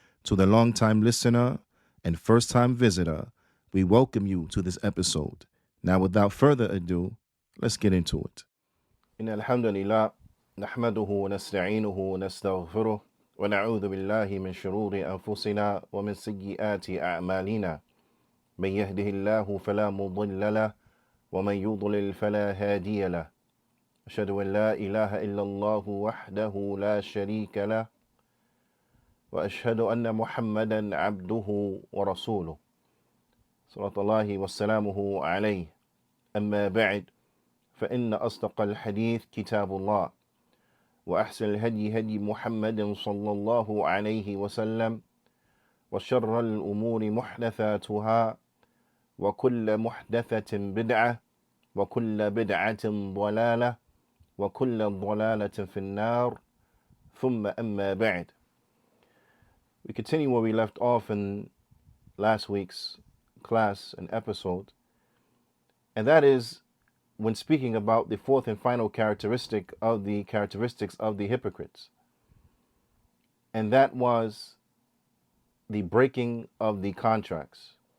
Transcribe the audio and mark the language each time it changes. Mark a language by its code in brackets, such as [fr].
[en] To the long-time listener and first-time visitor, we welcome you to this episode. Now, without further ado, let's get into it. [ar] إن الحمد لله نحمده ونستعينه ونستغفره ونعوذ بالله من شرور أنفسنا ومن سيئات أعمالنا من يهده الله فلا مضل له ومن يضلل فلا هادي له أشهد أن لا إله إلا الله وحده لا شريك له وأشهد أن محمدا عبده ورسوله صلى الله وسلامه عليه أما بعد فإن أصدق الحديث كتاب الله وأحسن الهدي هدي محمد صلى الله عليه وسلم وشر الأمور محدثاتها وكل محدثة بدعة وكل بدعة ضلالة وكل ضلالة في النار ثم أما بعد. [en] We continue where we left off in last week's class and episode, and that is when speaking about the fourth and final characteristics of the hypocrites, and that was the breaking of the contracts.